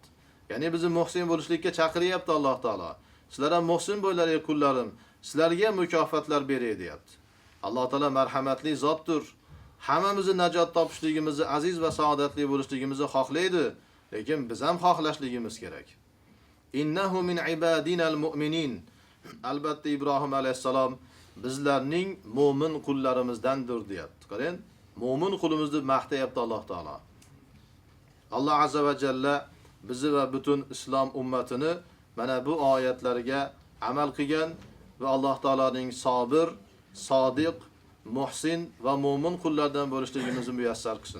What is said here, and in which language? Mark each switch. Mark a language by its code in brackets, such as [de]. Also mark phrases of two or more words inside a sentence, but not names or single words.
[uz] Ya'ni bizni muhsin bo'lishlikka chaqiryapti Alloh taolo. Sizlar ham muhsin bo'lar ey kullarim, sizlarga mukofotlar beray deyapti. Alloh taolo marhamatli zotdir. Hammamizni najot topishligimizni, aziz va saodatli bo'lishligimizni xohlaydi, lekin biz ham xohlashligimiz kerak. [ar] إنه من عبادنا المؤمنين. [uz] Albatta Ibrohim alayhisalom bizlarning mo'min qullarimizdandir deyapti. Qarang, mo'min qulimizni maqtayapti Alloh taolo. Alloh [ar] عز وجل [uz] bizni va butun islom ummatini mana bu oyatlarga amal qilgan va Alloh taoloning sabir, sodiq, muhsin va mo'min qullardan bo'lishligimizni muyassar qilsin.